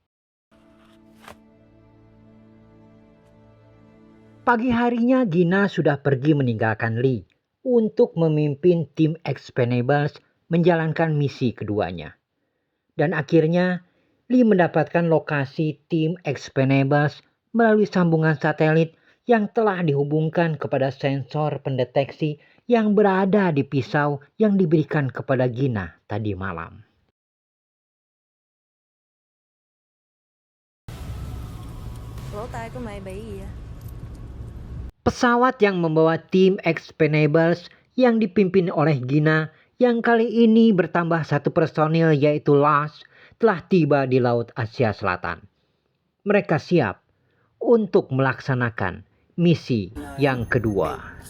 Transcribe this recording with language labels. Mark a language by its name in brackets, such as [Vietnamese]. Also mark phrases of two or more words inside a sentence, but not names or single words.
[Indonesian] Pagi harinya Gina sudah pergi meninggalkan Lee untuk memimpin tim Expendables menjalankan misi keduanya. Dan akhirnya Lee mendapatkan lokasi tim Expendables melalui sambungan satelit yang telah dihubungkan kepada sensor pendeteksi yang berada di pisau yang diberikan kepada Gina tadi malam. [Vietnamese] Lỗ tai của mày bị gì vậy? [Indonesian] Pesawat yang membawa tim Expendables yang dipimpin oleh Gina yang kali ini bertambah satu personil yaitu Lars telah tiba di Laut Asia Selatan. Mereka siap untuk melaksanakan misi yang kedua.